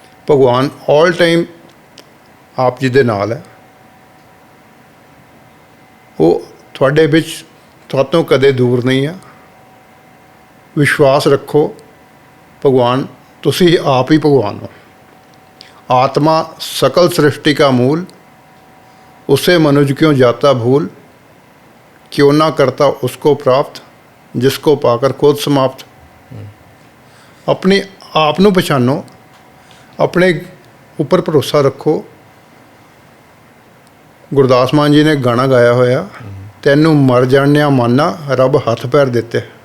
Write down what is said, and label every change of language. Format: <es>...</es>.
<pa>ਭਗਵਾਨ all time ਆਪ ਜੀ ਦੇ ਨਾਲ ਹੈ। ਉਹ ਤੁਹਾਡੇ ਵਿੱਚ ਤੁਹਾਤੋਂ ਕਦੇ ਦੂਰ ਨਹੀਂ ਹੈ। ਵਿਸ਼ਵਾਸ ਰੱਖੋ, ਭਗਵਾਨ, ਤੁਸੀਂ ਆਪ ਹੀ ਭਗਵਾਨ ਹੋ।</pa> <hi>आत्मा सकल सृष्टि का मूल, उसे मनुज क्यों जाता भूल, क्यों ना करता उसको प्राप्त, जिसको पाकर खुद समाप्त। अपने आप</hi> <pa>ਨੂੰ ਪਛਾਣੋ, ਆਪਣੇ ਉੱਪਰ ਭਰੋਸਾ ਰੱਖੋ, ਗੁਰਦਾਸ ਮਾਨ ਜੀ ਨੇ ਗਾਣਾ ਗਾਇਆ ਹੋਇਆ, ਤੈਨੂੰ ਮਰ ਜਾਣਿਆ ਮਾਨਾ ਰੱਬ ਹੱਥ ਪੈਰ ਦਿੱਤੇ।</pa>